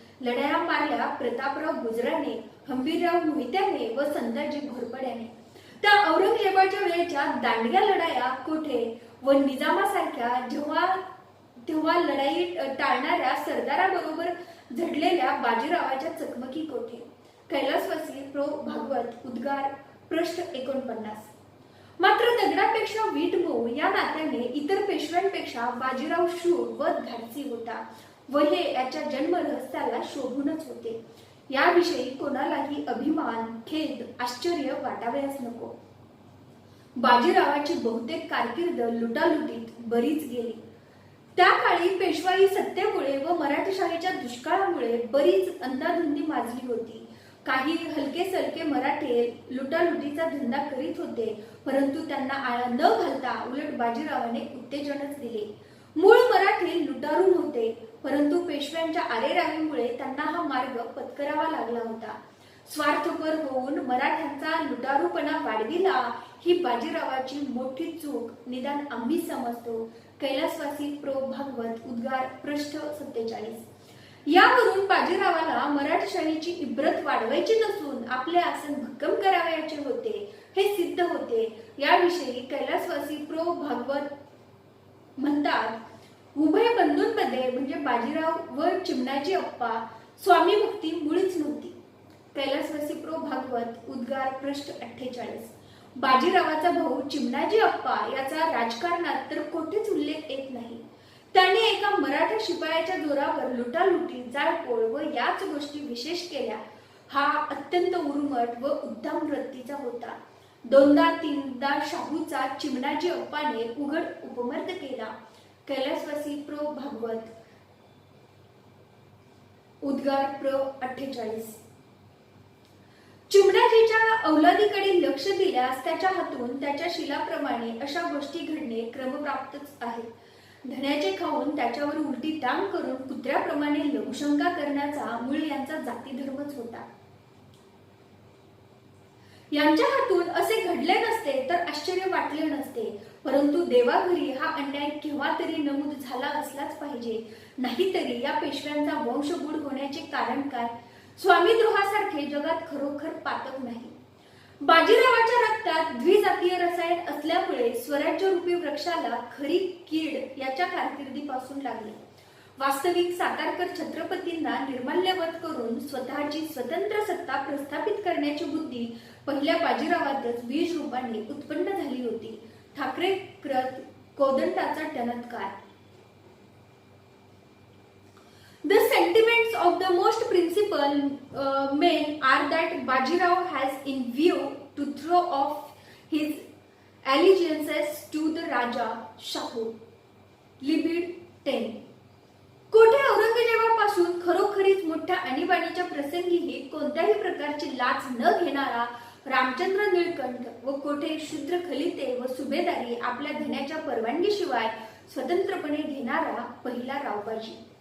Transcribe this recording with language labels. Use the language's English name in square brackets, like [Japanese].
[Marathi] लढाया मारल्या प्रतापराव गुजराने, हंबीरराव मोहित्याने व संताजी घोरपड्याने. त्या औरंगजेबाच्या वेळेच्या दांडग्या लढाया कोठे व निजामासारख्या तेव्हा लढाई टाळणाऱ्या सरदाराबरोबर झडलेल्या बाजीरावाच्या चकमकी कोठे. कैलासवासी प्रो भागवत उद्गार पृष्ठ 49. मात्र दगडापेक्षा वीट मऊ या नात्याने इतर पेशव्यांपेक्षा बाजीराव शूर व धाडसी होता व हे याच्या जन्म रहस्याला शोभूनच होते. याविषयी कोणालाही अभिमान, खेद, आश्चर्य वाटावयास नको. बाजीरावाची बहुतेक कारकीर्द लुटालुटीत बरीच गेली. त्या काळी पेशवाई सत्तेमुळे व मराठेशाहीच्या दुष्काळामुळे बरीच अंदाधुंदी माजली होती. काही हलके सलके मराठे लुटालुटीचा धंदा करीत होते, परंतु त्यांना आळा न घालता उलट बाजीरावाने उत्तेजनच दिले. मूळ मराठे लुटारू नव्हते, परंतु पेशव्यांच्या आरेरावीमुळे त्यांना हा मार्ग पत्करावा लागला होता. स्वार्थपर होऊन मराठ्यांचा लुटारूपणा वाढविला ही बाजीरावाची मोठी चूक निदान आम्ही समजतो. कैलासवासी प्रो भागवत उद्गार पृष्ठ 47. यावरून बाजीरावाला मराठशाहीची इब्रत वाढवायची नसून आपले आसन भक्कम करावयाचे होते हे सिद्ध होते. याविषयी कैलासवासी प्रो भागवत म्हणतात, उभय बंधूंमध्ये म्हणजे बाजीराव व चिमणाजी अप्पा स्वामी भक्ती मुळीच नव्हती. कैलासवासी प्रो भागवत उद्गार पृष्ठ 48. बाजीरावाचा भाऊ चिमणाजी अप्पा याचा राजकारणात तर कोठेच उल्लेख येत नाही. त्याने एका मराठा शिपायाच्या जोरावर लुटालुटी, जाळपोळ व याच गोष्टी विशेष केल्या. हा अत्यंत उर्मट व उद्दाम वृत्तीचा होता. 2दा-3दा शाहूचा चिमणाजी अप्पाने उघड उपमर्द केला. कैलासवासी प्रो भागवत उद्गार प्र 48. चिमणाजीच्या औलादीकडे लक्ष दिल्यास त्याच्या हातून त्याच्या शिलाप्रमाणे अशा गोष्टी घडणे क्रमप्राप्तच आहे. धण्याचे खाऊन त्याच्यावर उलटी टांग करून कुत्र्याप्रमाणे लघुशंका करण्याचा मूळ यांचा जातीधर्मच होता. यांच्या हातून असे घडले नसते तर आश्चर्य वाटले नसते, परंतु देवाघरी हा अन्याय केव्हा तरी नमूद झाला असलाच पाहिजे. नाहीतरी या पेशव्यांचा वंश बुड होण्याचे कारण काय? स्वामीद्रोहासारखे जगात खरोखर पातक नाही. बाजीरावाच्या रक्तात द्विजातीय रसायन असल्यामुळे स्वराज्य रूपी वृक्षाला खरी कीड याच्या कारकिर्दीपासून लागली. वास्तविक सातारकर छत्रपतींना निर्माल्यवत करून स्वतःची स्वतंत्र सत्ता प्रस्थापित करण्याची बुद्धी पहिल्या बाजीरावातच बीज रूपाने उत्पन्न झाली होती. ठाकरे कृत कोदंडाचा टणत्कार. [English] The sentiments of the most principal men are that Bajirao has in view to throw off his allegiances to the Raja Shahu. Libid 10. [Marathi] कोठे औरंगजेबापासून खरोखरीच मोठ्या आणीबाणीच्या प्रसंगीही कोणत्याही प्रकारची लाच न घेणारा रामचंद्र निळकंठ व कोठे शूद्र खलिते व सुभेदारी आपल्या धन्याच्या परवानगीशिवाय स्वतंत्रपणे घेणारा पहिला रावबाजी.